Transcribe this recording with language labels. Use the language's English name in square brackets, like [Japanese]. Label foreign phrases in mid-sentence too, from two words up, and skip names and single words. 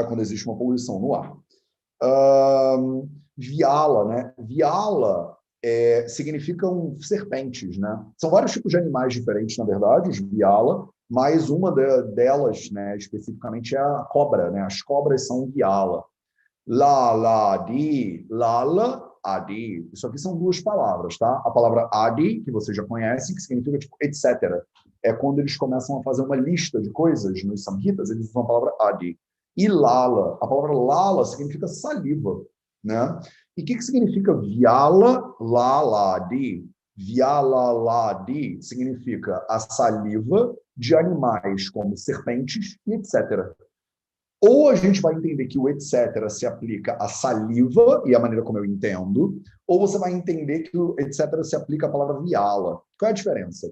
[Portuguese] Quando existe uma poluição no ar. Viala, né? Viala significam serpentes, né? São vários tipos de animais diferentes, na verdade, os viala, mas uma delas, né, especificamente, é a cobra, né? As cobras são viala. [Sanskrit] आदि, लाला, आदि. [Portuguese] Isso aqui são duas palavras, tá? A palavra adi, que vocês já conhecem, que significa tipo etc. É quando eles começam a fazer uma lista de coisas nos samhitas, eles usam a palavra adi. E lala, a palavra lala significa saliva, né? E o que significa [Sanskrit] व्याल लालादि? [Portuguese] Vialaladi significa a saliva de animais como serpentes e etc. Ou a gente vai entender que o etc. se aplica à saliva, e a maneira como eu entendo, ou você vai entender que o etc. se aplica à palavra viala. Qual é a diferença?